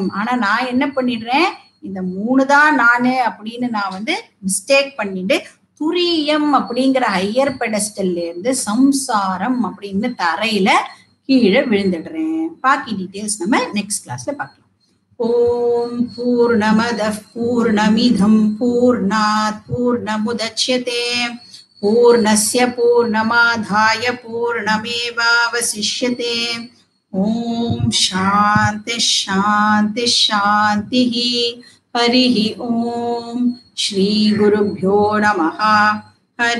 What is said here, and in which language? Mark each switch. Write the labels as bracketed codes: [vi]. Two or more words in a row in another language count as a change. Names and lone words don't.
[ta] ஆனா நான் என்ன பண்ணிடுறேன், இந்த 3 தான் நானு அப்படின்னு நான் வந்து மிஸ்டேக் பண்ணிட்டு துரியம் அப்படிங்கிற [en] higher pedestal [ta] இருந்து சம்சாரம் அப்படின்னு தரையில கீழே விழுந்துடுறேன். பாக்கி டீடைல்ஸ் நம்ம [en] next class [ta] பார்க்கலாம். [sa] ओम् पूर्णमदः पूर्णमिदम् पूर्णात् पूर्णमुदच्यते पूर्णस्य पूर्णमादाय पूर्णमेवावशिष्यते. ओम् शान्ति शान्ति शान्ति. हरिः ओम्। श्री गुरुभ्यो नमः.